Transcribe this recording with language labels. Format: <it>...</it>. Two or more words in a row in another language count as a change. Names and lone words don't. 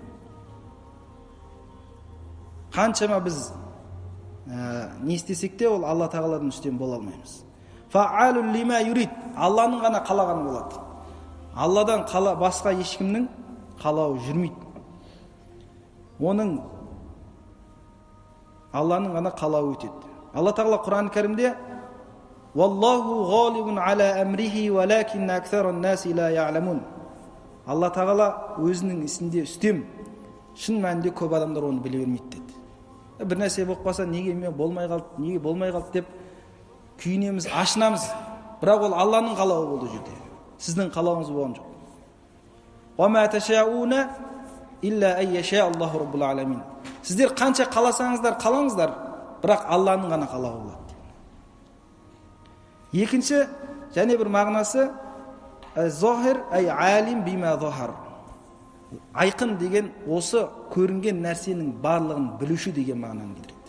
<kk>Қаншама біз не істесек те, ол Алла тағаладан үстем бола алмаймыз.</kk> <ar>فعال لما يريد,</ar> <kk>Алланың ғана қалағаны болады. Алладан басқа ешкімнің қалауы жүрмейді. Оның Алланың ғана қалауы өтеді. Алла тағала Құран кәрімде:</kk> <ar>"والله غالب على أمره، ولكن أكثر الناس لا يعلمون."</ar> <kk>Алла тағала өзінің ісінде үстем. Шын мәнінде көп адамдар оны біле бермейді деді. Бір нәрсе болып қалса, неге мен болмай қалды деп күйінеміз, ашынамыз. Бірақ ол Алланың қалауы болды жерде. Сіздің қалауыңыз болған жоқ.</kk> <ar>"وما تشاءون إلا أن يشاء الله رب العالمين."</ar> <kk>Сіздер қанша қаласаңыздар, қалаңыздар, бірақ Алланың ғана қалауы болады. Екінші және бір мағынасы</kk> <ar>ظاهر أي عليم بما ظهر.</ar> <kk>Айқын деген осы көрінген нәрсенің барлығын білуші деген мағынаны білдіреді.</kk>